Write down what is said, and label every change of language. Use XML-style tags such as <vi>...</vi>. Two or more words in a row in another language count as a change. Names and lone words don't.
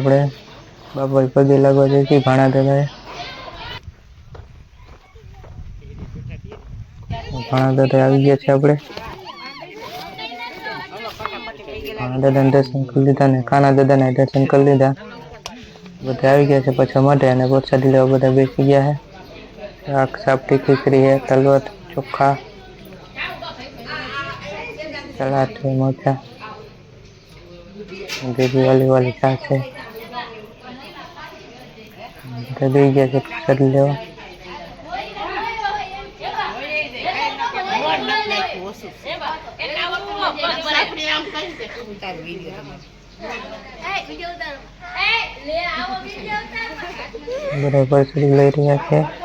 <gu>આપણે બાપા પગે લાગવા જઈશું ભાણા દાદાએ. ભાણા દાદા આવી ગયા છે. આપણે ભાણા દાદાને દર્શન કરી લીધા ને કાના દાદાને દર્શન કરી લીધા. બધા આવી ગયા છે પછી માટે, અને પ્રસાદી લેવા બધા બેસી ગયા છે. શાક સાપટી ખીચડી</gu> <hi>है, तलवत चोखा सलाद है, मोचा देवी वाली छाछ है.</hi> <gu>બધા બેસી ગયા છે પ્રસાદી લેવા. બધા પ્રસાદી લઈ રહ્યા છે.</gu>